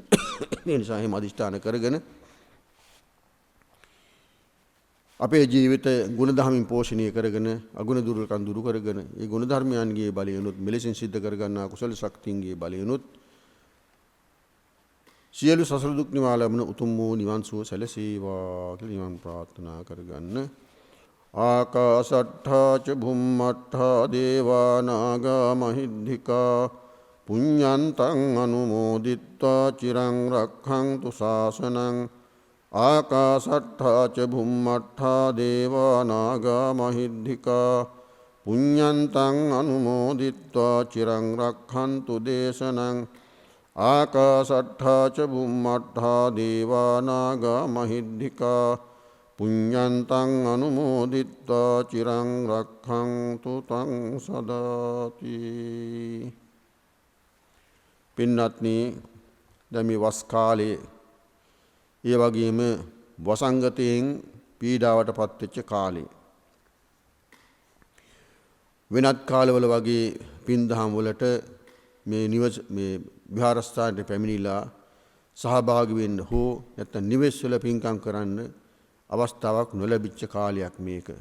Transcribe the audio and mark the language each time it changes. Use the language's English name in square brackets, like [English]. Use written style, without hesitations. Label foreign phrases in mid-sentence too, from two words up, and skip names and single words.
[Sinhala] ඒ නිසා එහෙම අදිෂ්ඨාන කරගෙන අපේ ජීවිත ගුණධර්මයෙන් පෝෂණය කරගෙන අගුණ දුර්වලකම් දුරු කරගෙන ඒ ගුණ ධර්මයන්ගේ බලයෙන්ුත් මෙලෙසින් සිද්ධ කරගන්නා කුසල ශක්තියන්ගේ බලයෙන්ුත් සියලු සසල දුක් නිවා ලැබෙන උතුම් වූ නිවන් සුව සැලසේවා කියලා නිවන් ප්‍රාර්ථනා කරගන්න. [Pali] ආකාසට්ඨා ච භුම්මට්ඨා දේවා නාග මහිද්దికා පුඤ්ඤන්තං අනුමෝදිත්වා චිරං රක්ඛන්තු ශාසනං. ආකාසට්ඨා ච භුම්මට්ඨා දේවා නාග මහිද්దికා පුඤ්ඤන්තං අනුමෝදිත්වා චිරං රක්ඛන්තු දේශනං. ආකාසට්ඨා ච භුම්මට්ඨා දේවා නාග මහිද්దికා පුඤ්ඤන්තං අනුමෝදිත්වා චිරං රක්ඛන්තු තං සදාති. [Sinhala] පින්වත්නි, දැන් මේ වස් කාලේ ඒ වගේම වසංගතයෙන් පීඩාවට පත්වෙච්ච කාලේ වෙනත් කාලවල වගේ පින්දහම් වලට මේ විහාරස්ථානට පැමිණිලා සහභාගී වෙන්න හෝ නැත්නම් නිවෙස් වල පින්කම් කරන්න අවස්ථාවක් නොලැබිච්ච කාලයක් මේක.